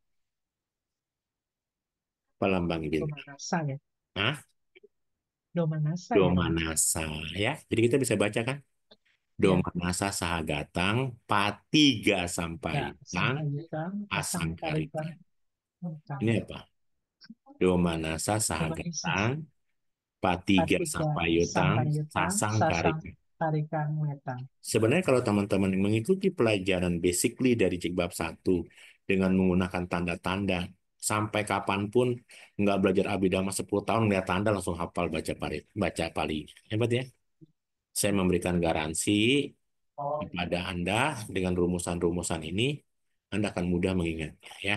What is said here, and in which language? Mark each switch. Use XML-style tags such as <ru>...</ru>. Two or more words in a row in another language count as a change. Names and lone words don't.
<id>Apa lambang bintang? Domanasa ya. Hah? Domanasa ya, Romo. Domanasa ya. Jadi kita bisa baca kan? Ya,</id> <pi>Domanasa Sahagatang, Patiga</pi> <id>ya.</id> <pi>Sampaitang, Sampayutan, Asangkarika. Asangkaritan,</pi> <id>Tentang. Ini apa?</id> <pi>Domanasa Domanasa, Sahagatang, Patiga Patiga, Sampayutang, Sampayutan, Sasang, Sasangkarika. Tarikan, Wetan.</pi> <id>Sebenarnya kalau teman-teman mengikuti pelajaran basically dari cik bab 1 dengan menggunakan tanda-tanda, sampai kapanpun nggak belajar Abhidhamma 10 tahun, lihat tanda langsung hafal baca Pali. Hebat ya? Saya memberikan garansi kepada Anda dengan rumusan-rumusan ini, Anda akan mudah mengingatnya ya.</id>